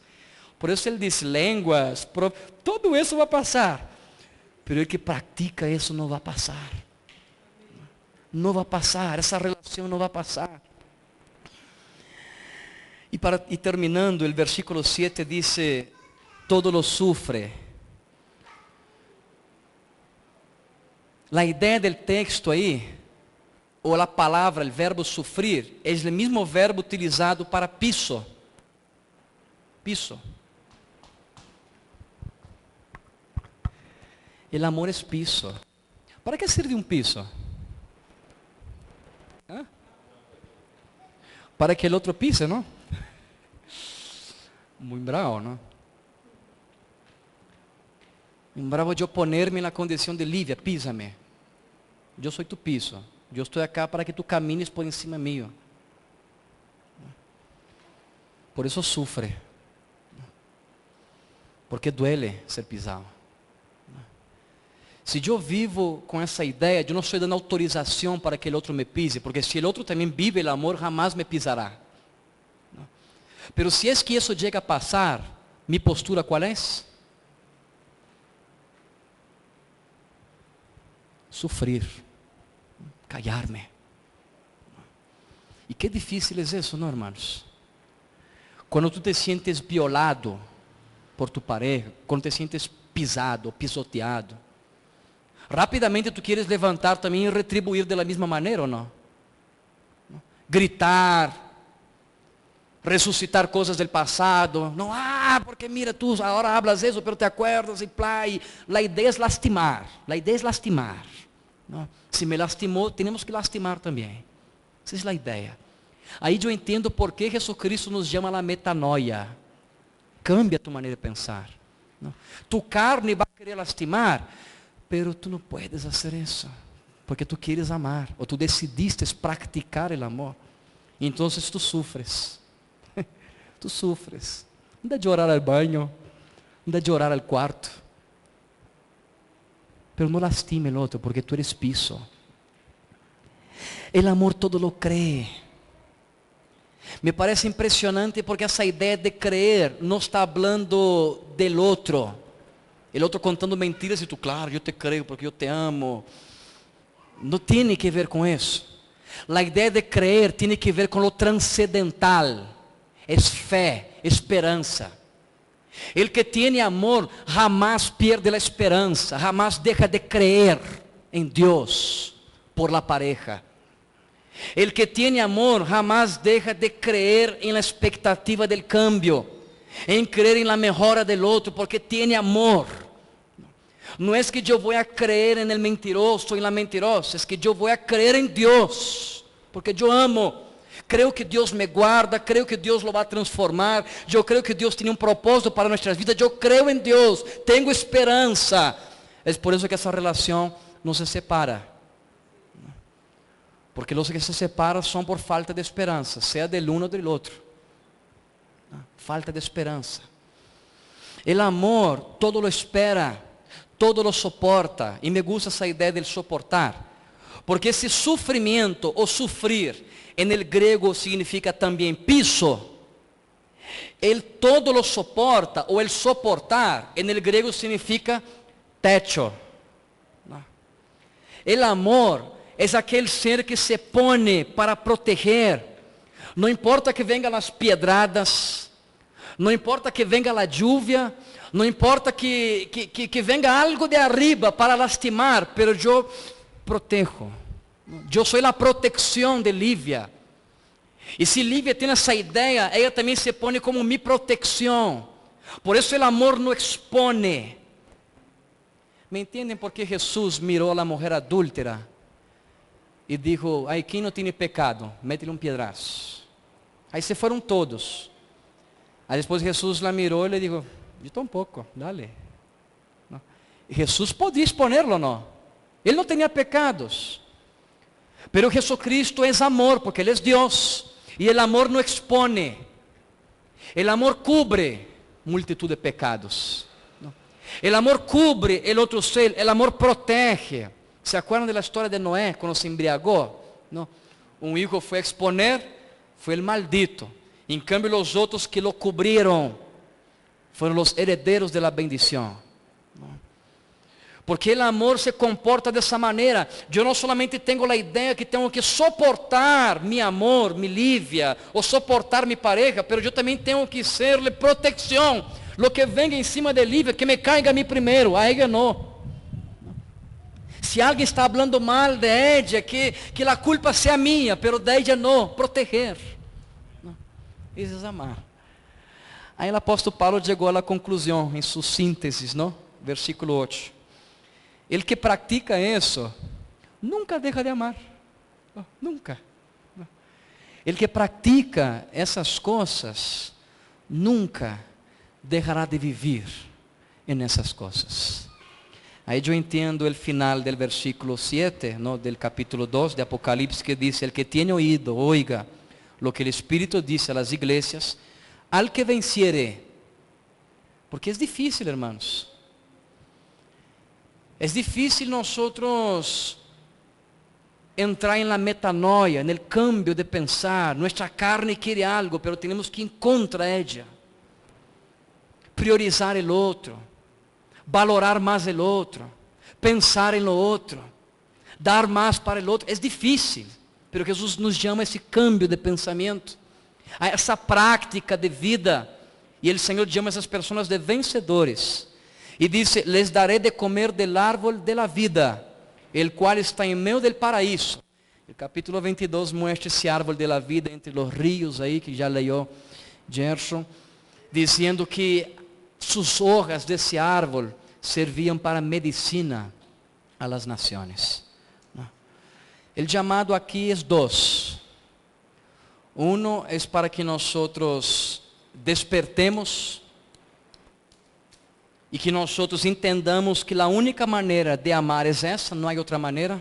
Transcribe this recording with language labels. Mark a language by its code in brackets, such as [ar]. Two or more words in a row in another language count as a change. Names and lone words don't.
[pt] Por isso ele diz: línguas, tudo isso vai passar, mas o que pratica isso não vai passar. Não vai passar, essa relação não vai passar. E terminando, o versículo 7 diz: [es] todo lo sufre. [pt] A ideia do texto aí, ou a palavra, o verbo sufrir, é o mesmo verbo utilizado para piso. Piso. O amor é piso. Para que serve um piso? ¿Ah? Para que o outro pise, não? Muito bravo, não? Bravo eu poner-me na condição de Lívia, pisa-me. Eu sou tu piso. Eu estou aqui para que tu [es] camines por encima mío. [pt] Por isso sofre. [es] Porque duele ser pisado. [pt] Se eu vivo com essa ideia, eu não estou dando autorização para que o outro me pise, porque se o outro também vive o amor, jamais me pisará. Pero se é que isso chega a passar, minha postura qual é? Sofrer, callar-me. E que difícil é isso, não, irmãos? [es] Quando tu te sientes violado por tu pareja, quando te sientes pisado, pisoteado, rapidamente tu quieres levantar [pt] também e retribuir da mesma maneira, ou não? Gritar, ressuscitar coisas do passado, não, porque mira, tu agora hablas isso, [es] pero te acuerdas, [pt] e plá, e a ideia é lastimar, não? Se me lastimou, temos que lastimar também, essa é a ideia. Aí eu entendo por que Jesucristo nos chama a metanoia, cambia tu maneira de pensar, não? Tu carne vai querer lastimar, pero tu não puedes fazer isso, porque tu queres amar, ou tu decidiste praticar o amor, então tu sufres. [es] Tu sufres. [pt] Anda de orar ao banho, anda de orar ao quarto. Pero não lastime o outro, [es] porque tu eres piso. El amor todo lo cree. Me parece impresionante [pt] porque essa ideia de creer não está falando del outro. El outro contando mentiras e tu, claro, eu te creio porque eu te amo. Não tem que ver com isso. A ideia de creer tem que ver com o transcendental. É fé, esperança. [es] El que tem amor jamás pierde a esperança, jamás deja de creer em Deus por la pareja. El que tem amor jamás deja de creer en la expectativa del cambio, en creer en la mejora del otro, porque tiene amor. No es que yo voy a creer en el mentiroso, en la mentirosa, es que yo voy a creer en Dios, porque yo amo. Creo que Deus me guarda, creo que Deus lo va a transformar, [pt] eu creio que Deus tem um propósito para nossas vidas, eu creio em Deus, tenho esperança. É por isso que essa relação não se separa. Porque os que se separam são por falta de esperança, seja del uno ou del outro. Falta de esperança. O amor [es] todo lo espera, todo lo soporta. [pt] E [es] me gusta [pt] essa ideia de soportar. Porque esse sofrimento ou sofrer, [es] en el grego significa também piso. El todo lo soporta, ou el soportar, en el grego significa techo. [pt] El amor é aquele ser que se põe para proteger. Não importa que venham as pedradas, não importa que venha a lluvia, não importa que venha algo de arriba para lastimar, pero eu protejo. Eu sou a proteção de Lívia. E se Lívia tem essa ideia, ela também se põe como minha proteção. Por isso o amor não expone. ¿Me entendem por que Jesus mirou a mulher adúltera e dijo, aí quem não tem pecado, mete-lhe piedraço. Aí se foram todos. Aí depois Jesus la mirou e lhe dijo, eu tampouco, dale. Não. Jesus podia exponerlo, não. Ele não tinha pecados. Pero Jesucristo é amor, porque Ele é Deus. E o amor não expone. O amor cubre multitud de pecados. O amor cubre o outro ser, o amor protege. [es] ¿Se acuerdan [pt] da história de Noé, quando se embriagou? Não. Um hijo foi a exponer, foi o maldito. Em cambio, os outros que [es] lo cubrieron [pt] foram os herederos [es] de la bendición. [pt] Porque o amor se comporta dessa maneira. Eu não solamente tenho a ideia que tenho que suportar [es] mi amor, mi Lívia, [pt] ou suportar [es] mi pareja, [pt] mas eu também tenho que ser proteção. [es] Lo que venga em cima de Lívia, que me caiga [pt] a mim primeiro, a ela não. Se alguém está falando mal [es] de ella, [pt] que a culpa seja minha, [es] pero de ella [pt] não, proteger. Isso é amar. Aí o apóstolo Paulo chegou à conclusão, em sua síntese, não? Versículo 8. El que pratica isso, nunca deixa de amar. Nunca. El que pratica essas coisas, nunca deixará de viver nessas coisas. Aí eu entendo o final do versículo 7, ¿no? Del capítulo 2 de Apocalipse, que diz, [es] el que tiene oído, oiga lo que el Espíritu dice a las iglesias, al que venciere. Porque é difícil, hermanos. É difícil nosotros entrar en la metanoia, en el cambio de pensar. Nuestra carne quiere algo, pero tenemos que ir contra ella. Priorizar el otro, valorar más el otro, pensar en lo otro, dar más para el otro. [pt] É difícil, pero Jesus nos chama a esse cambio de pensamento, a essa prática de vida. E o Senhor chama essas pessoas de vencedores. E diz, [es] les daré de comer del árbol de la vida, el cual está en medio del paraíso. [pt] O capítulo 22 muestra esse [es] árbol de la vida [pt] entre os rios aí, que já leu Gerson, dizendo que [es] sus hojas [pt] desse árbol serviam para medicina [es] a las naciones. [pt] O chamado aqui é dois. Uno é para que nós despertemos e que nós entendamos que a única maneira de amar é essa, não há outra maneira.